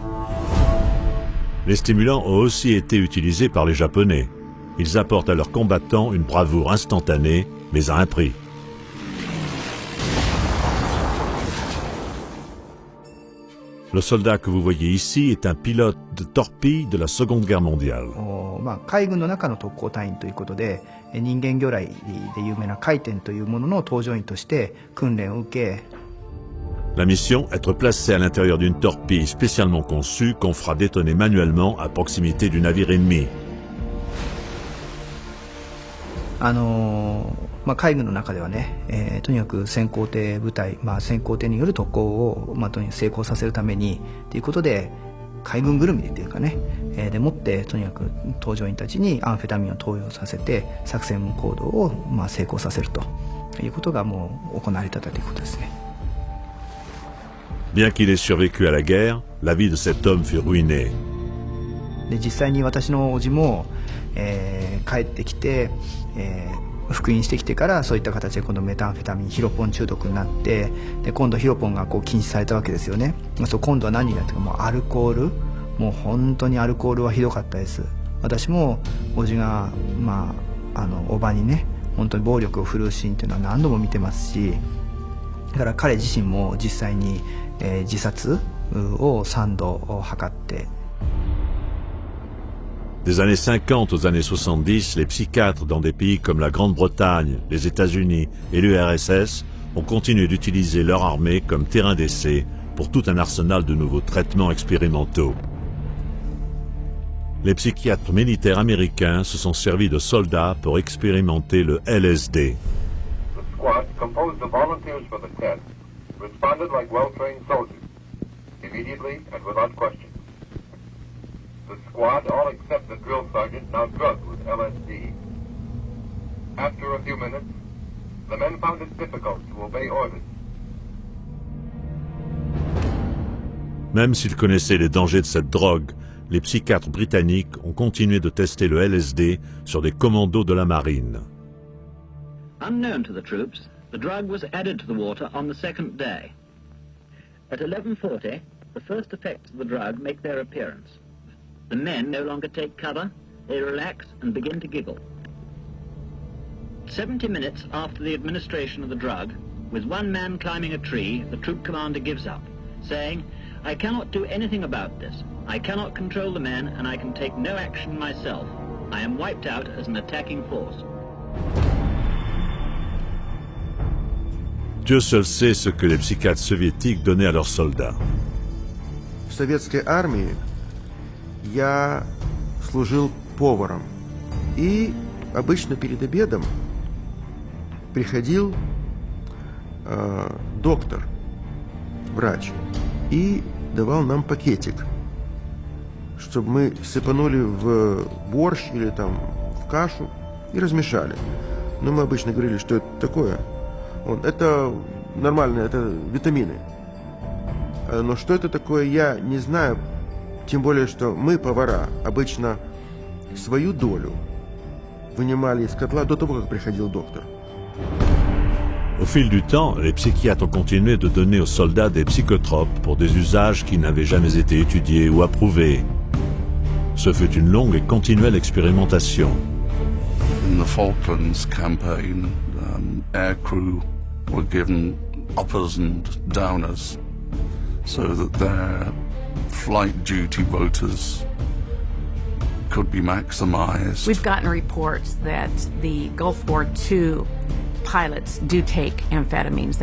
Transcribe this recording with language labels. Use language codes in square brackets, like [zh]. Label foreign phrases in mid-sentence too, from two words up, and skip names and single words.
[fr] Les stimulants ont aussi été utilisés par les Japonais. Ils apportent à leurs combattants une bravoure instantanée, mais à un prix. Le soldat que vous voyez ici est un pilote de torpille de la Seconde Guerre mondiale. [ja] 海軍の中の特攻隊員ということで、人間魚雷で有名な回天というものの搭乗員として訓練を受け。 [fr] La mission, être placé à l'intérieur d'une torpille spécialement conçue qu'on fera détonner manuellement à proximité du navire ennemi. [ja] 海軍の中ではね、とにかく先行艇部隊、先行艇による特攻を、とにかく成功させるためにということで、海軍ぐるみでというかね、でもってとにかく搭乗員たちにアンフェタミンを投与させて作戦行動を成功させるということがもう行われていたということですね。 [fr] Bien qu'il ait survécu à la guerre, la vie de cet homme fut ruinée. [ja] で実際に私の叔父も、帰ってきて、復員してきてからそういった形で今度メタンフェタミンヒロポン中毒になって、で今度ヒロポンが禁止されたわけですよね。今度は何がというかもうアルコール、もう本当にアルコールはひどかったです。私も叔父が叔母にね本当に暴力を振るうシーンというのは何度も見てますし、だから彼自身も実際に、自殺を3度図って。 [fr] Des années 50 aux années 70, les psychiatres dans des pays comme la Grande-Bretagne, les États-Unis et l'URSS ont continué d'utiliser leur armée comme terrain d'essai pour tout un arsenal de nouveaux traitements expérimentaux. Les psychiatres militaires américains se sont servis de soldats pour expérimenter le LSD. [en] The squad, composed of volunteers for the test, responded like well-trained soldiers, immediately and without question. The squad, all except the drill sergeant, now drugged with LSD. After a few minutes, the men found it difficult to obey orders. [fr] Même s'ils connaissaient les dangers de cette drogue, les psychiatres britanniques ont continué de tester le LSD sur des commandos de la marine. [en] Unknown to the troops, the drug was added to the water on the second day. At 11:40, the first effects of the drug make their appearance. The men no longer take cover, they relax and begin to giggle. 70 minutes after the administration of the drug, with one man climbing a tree, the troop commander gives up, saying, "I cannot do anything about this. I cannot control the men and I can take no action myself. I am wiped out as an attacking force." [fr] Dieu seul sait ce que les psychiatres soviétiques donnaient à leurs soldats. [ru] В советской армии я служил поваром, и обычно перед обедом приходил доктор, врач, и давал нам пакетик, чтобы мы сыпанули в борщ или там в кашу и размешали. Но мы обычно говорили, что это такое. Это нормально, это витамины. Но что это такое, я не знаю. Тем более, что мы, повара, обычно свою долю вынимали из котла до того, как приходил доктор. [fr] Au fil du temps, les psychiatres ont continué de donner aux soldats des psychotropes pour des usages qui n'avaient jamais été étudiés ou approuvés. Ce fut une longue et continuelle expérimentation. [en] In the Falklands campaign, air crew were given uppers and downers so that their flight duty rotas could be maximized. We've gotten reports that the Gulf War II pilots do take amphetamines.